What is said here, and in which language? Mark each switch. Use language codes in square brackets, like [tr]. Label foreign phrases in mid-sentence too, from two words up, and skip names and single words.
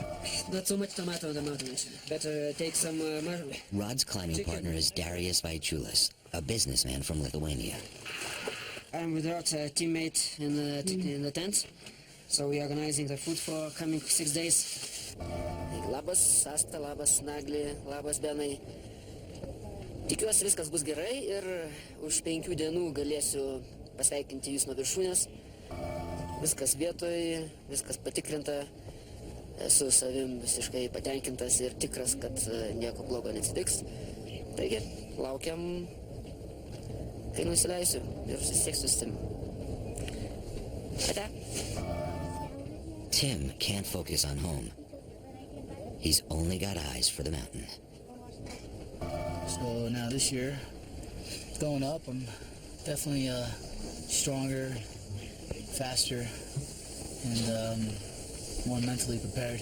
[en] Not so much tomato on the mountain. Better take some mushroom. Rod's climbing partner is Darius Vaichulas, a businessman from Lithuania. I'm with Rod's teammate in the tent. So we are organizing the food for coming 6 days. [lt] Labas, Asta, labas, Nagli, labas, Benai. Tikiuosi viskas bus gerai ir už 5 dienų galėsiu pasveikinti jūs nuo viršūnės. Viskas vietoj, viskas patikrinta. Esu savim visiškai patenkintas ir tikras, kad nieko blogo neatsitiks. Taigi, laukiam, kai nusileisiu ir susisieksiu su Tim. Ate. [en] Tim can't focus on home. He's only got eyes for the mountain. So now this year, going up, I'm definitely stronger, faster, and more mentally prepared.